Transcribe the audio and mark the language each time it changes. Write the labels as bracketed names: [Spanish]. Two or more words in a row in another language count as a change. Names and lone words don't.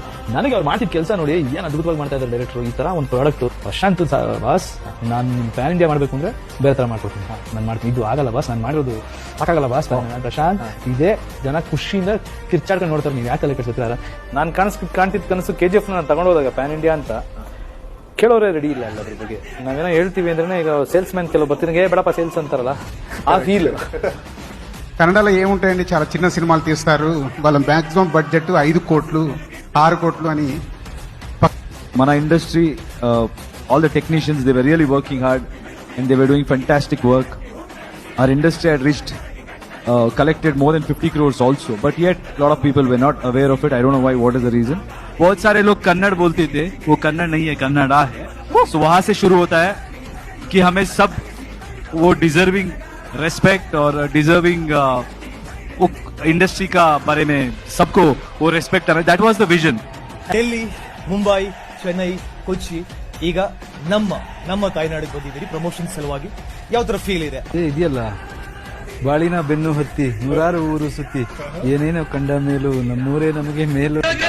[Kannada] ನನಗೆ ಅವ್ರು ಮಾಡ್ತಿದ್ದ ಕೆಲಸ ನೋಡಿ ಏನ್ ಅದ್ಭುತವಾಗಿ ಮಾಡ್ತಾ ಇದ್ದಾರೆ ಡೈರೆಕ್ಟ್ರು. ಈ ತರ ಒಂದು ಪ್ರಾಡಕ್ಟ್ ಪ್ರಶಾಂತ್ ಬಾಸ್, ನಾನು [English] pan India [Kannada] ಮಾಡ್ಬೇಕು ಅಂದ್ರೆ ಬೇರೆ ತರ ಮಾಡ್ಕೊಡ್ತೀನಿ, ನಾನು ಮಾಡ್ತೀನಿ. ಇದು ಆಗಲ್ಲ ಬಾಸ್, ನಾನು ಮಾಡಿರೋದು ಸಾಕಾಗಲ್ಲ ಬಾಸ್. ಪ್ರಶಾಂತ್ ಇದೇ ಜನ ಖುಷಿಯಿಂದ ಕಿರ್ಚಾಡ್ಕೊಂಡು ನೋಡ್ತಾರೆ. ನೀವು ಯಾಕೆ ತಲೆ ಕೆಡಿಸ್ಕೊತೀರ? ನಾನು ಕಾಣ್ತಿದ್ದ ಕನಸು KGF ನಾನು ತಗೊಂಡೋದಾಗ [English] pan India [Kannada] ಅಂತ ಕೇಳೋರೇ ರೆಡಿ ಇಲ್ಲ ಅದ್ರ ಬಗ್ಗೆ. ನಾವೇನೋ ಹೇಳ್ತೀವಿ ಅಂದ್ರೆ ಈಗ ಸೇಲ್ಸ್ మ్యాన్ ಕೆಲವು ಬರ್ತೀನಿ, ಬೇಡಪ್ಪ సేల్స్ [Telugu] అంటారలా ఆ ఫీల్. కన్నడలో ఏముంటాయండి, చాలా చిన్న సినిమాలు తీస్తారు. వాళ్ళ [English] maximum budget [Telugu] 5 కోట్లు 6 కోట్లు అని. మన ఇండస్ట్రీ, [English] all the technicians, they were really working hard and they were doing fantastic work. Our industry had reached collected more than 50 crores also, but yet a lot of people were not aware of it. I don't know why, what is the reason. [Hindi] बहुत सारे लोग कन्नड़ बोलते थे, वो कन्नड़ नहीं है, कन्नड़ा है. तो वहां से शुरू होता है कि हमें सब वो [English] deserving respect [Hindi] और [English] deserving industry [Hindi] का बारे में सबको वो रेस्पेक्ट करना. [English] that was the vision. [Kannada] ಡೆಲ್ಲಿ, ಮುಂಬೈ, ಚೆನ್ನೈ, ಕೊಚ್ಚಿ, ಈಗ ನಮ್ಮ ತಾಯ್ನಾಡಿಗೆ ಬಂದಿದ್ದೀರಿ ಪ್ರಮೋಷನ್ ಸಲುವಾಗಿ. ಯಾವ ತರ ಫೀಲ್ ಇದೆ? ಇದೆಯಲ್ಲ, ಬಾಳಿನ ಬೆನ್ನು ಹತ್ತಿ 100 ಊರು ಸುತ್ತಿ, ಏನೇನೋ ಕಂಡ ಮೇಲೂ ನಮ್ಮೂರೇ ನಮಗೆ ಮೇಲು.